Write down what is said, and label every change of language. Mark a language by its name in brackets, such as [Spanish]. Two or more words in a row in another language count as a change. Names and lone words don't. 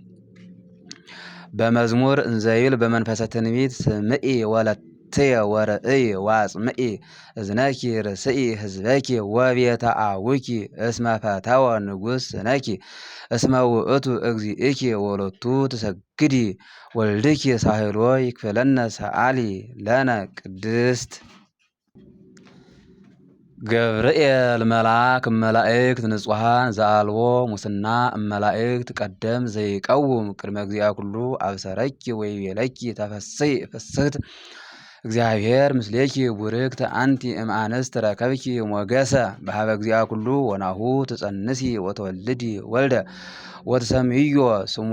[Geez] በመዝሙር እንዘይብል በመንፈሰ ትንቢት ስምዒ ወለትየ ወርእይ ወአጽምዒ እዝነኪ ርስኢ ህዝበኪ ወቤተ አቡኪ እስመ ፈተወ ንጉሥ ስነኪ እስመ ውእቱ እግዚእኪ ወሎቱ ትሰግዲ ወልድኪ ሳህሎ ይክፍለነ ሰአሊ ለነ ቅድስት ገብርኤል መልአክ እመላእክት ንጹሐን ዘአልቦ ሙስና እመላእክት ቀደም ዘይቀውም ቅድመ እግዚአ ኩሉ አብሰረኪ ወይቤለኪ ተፈሥሒ ፍስሕት እግዚአብሔር ምስሌኪ ቡርክት አንቲ እምአንስት ረከብኪ ሞገሰ በሀበ እግዚአ ኩሉ ወናሁ ትጸንሲ ወተወልዲ ወልደ ወትሰምዮ ስሞ